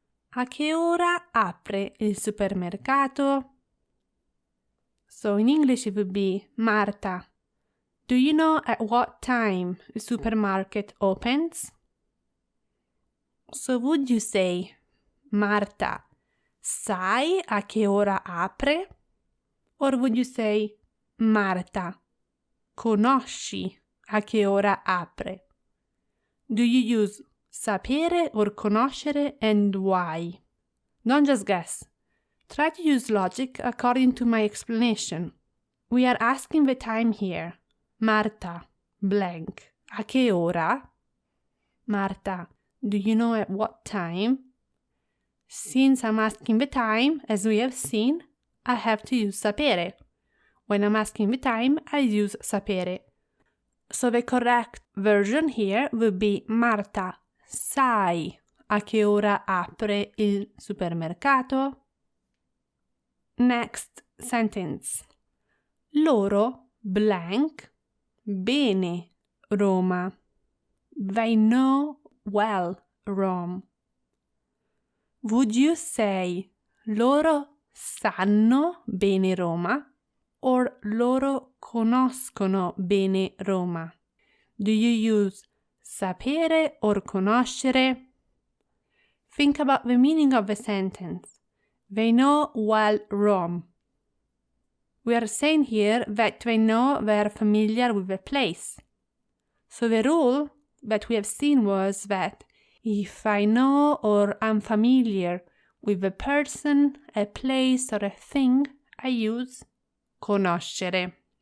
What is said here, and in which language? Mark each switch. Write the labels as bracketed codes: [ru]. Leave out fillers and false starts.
[it] A che ora apre il supermercato? [en] So in English it would be Marta. Do you know at what time the supermarket opens? So would you say, Marta, [it] sai a che ora apre? [en] Or would you say, Marta, [it] conosci a che ora apre? [en] Do you use sapere or conoscere, and why? Don't just guess. Try to use logic according to my explanation. We are asking the time here. Marta, blank. [it] A che ora? [en] Marta, do you know at what time? Since I'm asking the time, as we have seen, I have to use sapere. When I'm asking the time, I use sapere. So the correct version here would be Marta, [it] sai a che ora apre il supermercato? [en] Next sentence. Loro, blank, bene, Roma. They know well, Rome. Would you say [it] loro sanno bene Roma [en] or [it] loro conoscono bene Roma? [en] Do you use sapere or conoscere? Think about the meaning of the sentence. They know well Rome. We are saying here that they know they are familiar with the place. So the rule that we have seen was that if I know or am familiar with a person, a place, or a thing, I use conoscere.